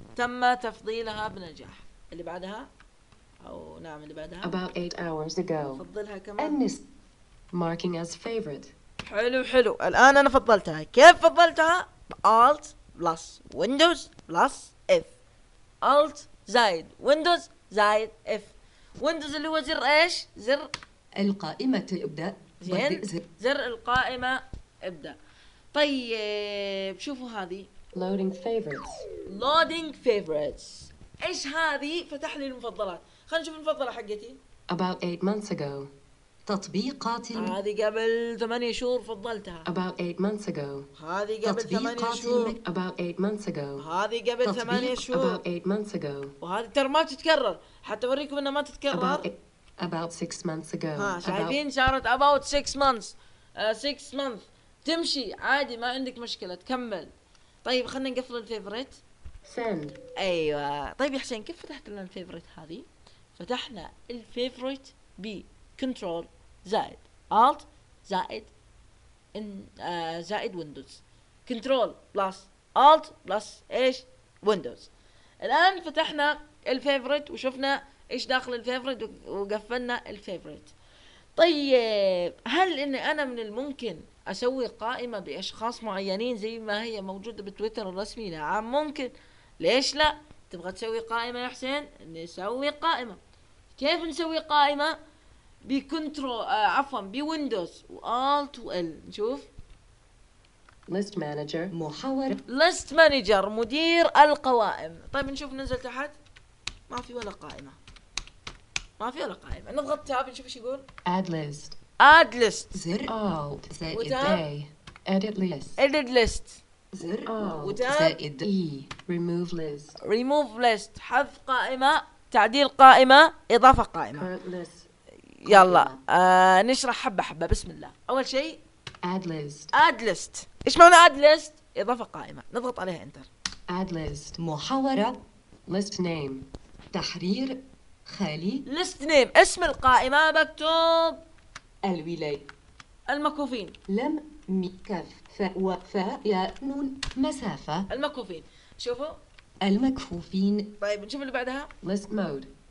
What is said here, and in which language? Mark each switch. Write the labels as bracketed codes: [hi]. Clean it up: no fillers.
[ar] تم تفضيلها بنجاح. اللي بعدها. أو نعم اللي بعدها. [en] About 8 hours ago. [ar] فضلها كمان. [en] النس. Marking as favorite. [ar] حلو حلو. الآن أنا فضلتها. كيف فضلتها؟ [en] Alt plus Windows plus F. [ar] Alt زائد Windows زائد F. Windows اللي هو زر إيش؟ زر القائمة ابدأ. زين. زر القائمة ابدأ. طيب شوفوا هذه. [en] Loading favorites. Loading favorites. [ar] إيش هذه؟ فتح لي المفضلات. خلينا نشوف المفضلة حقتي. [en] About 8 months ago. [ar] تطبيقات هذه قبل 8 شهور فضلتها. [en] About 8 months ago. [ar] هذه قبل 8 شهور. [en] About 8 months ago. [ar] هذه قبل 8 شهور. [en] About 8 months ago. [ar] وهذه ترى ما تتكرر. حتى أوريكم إنها ما تتكرر. [en] About 6 months ago. [ar] شايفين صارت [en] about 6 months. 6 months. [ar] تمشي عادي ما عندك مشكلة تكمل. طيب خلنا نقفل الفيفوريت. [en] Send. [ar] أيوة. طيب يا حسين كيف فتحت لنا الفيفوريت هذه؟ فتحنا الفيفوريت ب Control زائد Alt زائد زائد Windows. [en] Control plus Alt plus إيش Windows. [ar] الآن فتحنا الفيفوريت وشفنا إيش داخل الفيفوريت وقفلنا الفيفوريت. طيب هل إن أنا من الممكن أسوي قائمة بأشخاص معينين زي ما هي موجودة بتويتر الرسمي؟ نعم ممكن. ليش لا؟ تبغى تسوي قائمة يا حسين؟ نسوي قائمة. كيف نسوي قائمة؟ بكنترول بويندوز والت وال. نشوف [en] list manager [ar] محاور. ليست مانجر مدير القوائم. طيب نشوف ننزل تحت ما في ولا قائمه. ما في ولا قائمه. نضغط تاب نشوف ايش يقول. [en] Add list. Add list [ar] زر الت زائد اي. [en] Edit list. [ar] زر الت زائد اي. ريموف ليست. ريموف ليست حذف قائمه. تعديل قائمه. اضافه قائمه. يلا نشرح حبة حبة. بسم الله. أول شيء [en] add list. [ar] add list إيش معنى add list؟ إضافة قائمة. نضغط عليها enter. [en] add list محاورة list name [ar] تحرير خالي list name اسم القائمة. بكتب الولاية المكوفين لم مكف ف وفاء يا نون مسافة المكوفين. شوفوا المكفوفين. طيب نشوف اللي بعدها [en] list mode.